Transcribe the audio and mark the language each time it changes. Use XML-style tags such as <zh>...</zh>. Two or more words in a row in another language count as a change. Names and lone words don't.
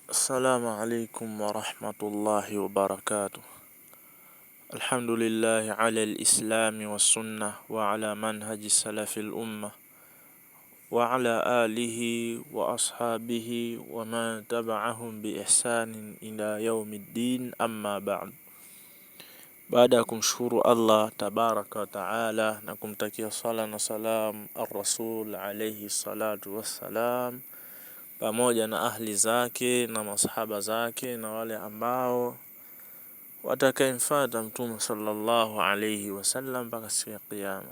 <ar>السلام عليكم ورحمة الله وبركاته. الحمد لله على الإسلام والسنة وعلى منهج سلف الأمة وعلى آله وأصحابه ومن تبعهم بإحسان إلى يوم الدين، أما بعد.</ar> <sw>Baada ya kumshukuru Allah</sw> <ar>تبارك وتعالى</ar> <sw>na kumtakia sala na salam</sw> <ar>الرسول عليه الصلاة والسلام,</ar> <sw>pamoja na ahli zake na masahaba zake na wale ambao watakayemfuata Mtume</sw> <ar>صلى الله عليه وسلم</ar> <sw>mpaka siku ya Kiyama.</sw>